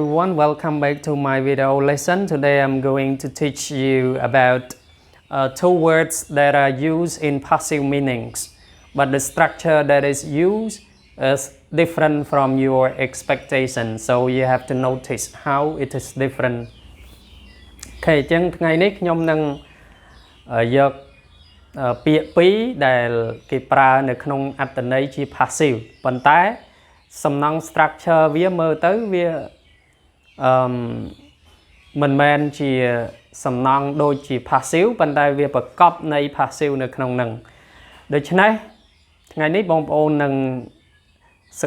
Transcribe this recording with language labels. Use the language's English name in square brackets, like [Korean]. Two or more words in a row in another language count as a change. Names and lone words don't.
[English] everyone, welcome back to my video lesson. Today I'm going to teach you about two words that are used in passive meanings, but the structure that is used is different from your expectation, so you have to notice how it is different. [Khmer] Okay, ចឹងថ្ងៃនេះខ្ញុំនឹងយកពាក្យពីរដែលគេប្រើនៅក្នុងអត្ថន័យជា passive ប៉ុន្តែសំណង់ structure វាមើលទៅវាមិនមែនជាសំណង់ដូចជា passive ប៉ុន្តែវាប្រកបនៃ passive នៅក្នុងហ្នឹងដូច្នេះថ្ងៃនេះបងប្អូននឹងស